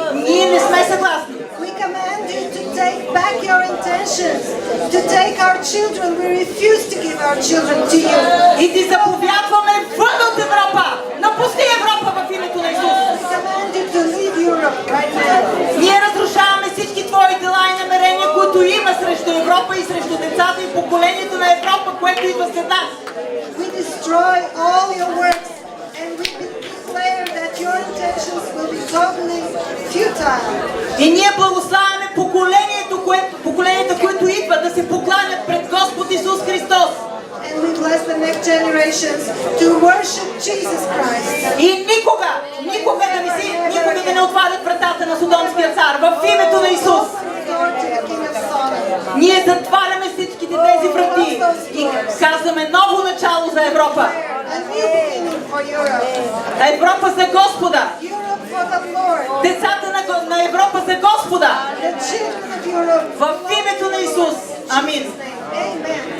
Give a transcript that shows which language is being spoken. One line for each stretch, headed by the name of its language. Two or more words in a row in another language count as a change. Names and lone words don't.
Bulgarian: Ние не сме съгласни.
English: We command you to take back your intentions, to take our children. We refuse to give our children to you.
Bulgarian: И ти заповядваме вън от Европа. Напусти Европа в името на Исус.
English: We command you to leave Europe right now.
Bulgarian: Ние разрушаваме всички твои дела и намерения, които има срещу Европа и срещу децата и поколението на Европа, което идва след нас.
English: We destroy all your works, and we declare that your intentions will be totally futile.
Bulgarian: И ние благославяме поколенията, които идват да се покланят пред Господ Исус Христос.
English: And we bless the next generations to worship Jesus Christ.
Bulgarian: И никога да не отварят вратата на Содомския цар в името на Исус.
English: Open the door to the king of Sodom.
Bulgarian: Ние затваряме всичките тези врати и казваме ново начало за Европа.
English: A new beginning for Europe.
Bulgarian: Европа за Господа.
English: Europe for the Lord.
Bulgarian: Децата на Европа за Господа.
English: The children of Europe.
Bulgarian: В името на Исус. Амин.
English: Amen.